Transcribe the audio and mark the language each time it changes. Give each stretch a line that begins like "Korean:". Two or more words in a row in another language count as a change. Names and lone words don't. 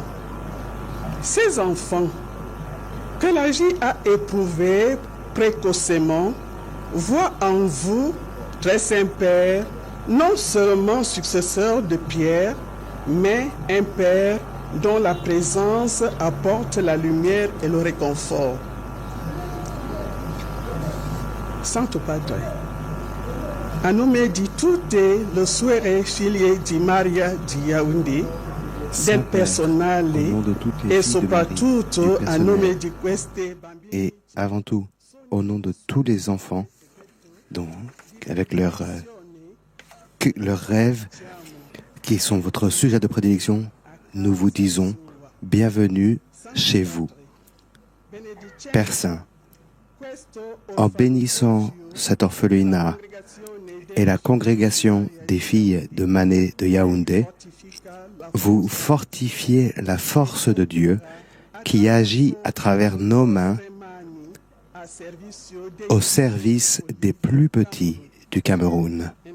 French: Ces enfants que la vie a éprouvés précocement voient en vous, très Saint-Père, non seulement successeur de Pierre, mais un Père dont la présence apporte la lumière et le réconfort.
Italian: Santo Padre, a nome di tutte le suore figlie di Maria di Yaoundé, del personale e soprattutto a nome di queste bambine.
French: Et avant tout, au nom de tous les enfants, donc avec leurs rêves, qui sont votre sujet de prédilection, nous vous disons bienvenue chez vous. Père Saint, en bénissant cet orphelinat et la congrégation des filles de Mané de Yaoundé, vous fortifiez la force de Dieu qui agit à travers nos mains au service des plus petits du Cameroun.